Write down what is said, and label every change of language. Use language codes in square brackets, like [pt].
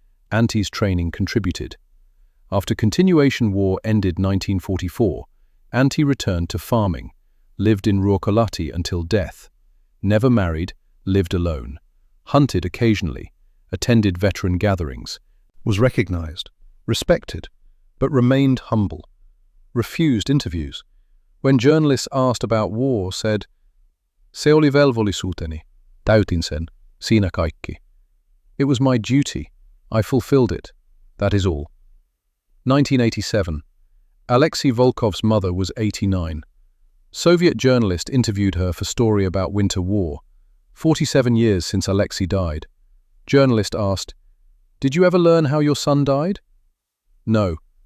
[en] Antti's training contributed. After continuation war ended 1944, Antti returned to farming, lived in Ruokolahti until death, never married, lived alone, hunted occasionally, attended veteran gatherings, was recognized, respected, but remained humble, refused interviews. When journalists asked about war, said, [fi] se oli velvollisuuteni, täytin sen, siinä kaikki. [en] It was my duty, I fulfilled it, that is all. 1987. Alexei Volkov's mother was 89. Soviet journalist interviewed her for story about Winter War, 47 years since Alexei died. Journalist asked, did you ever learn how your son died? No.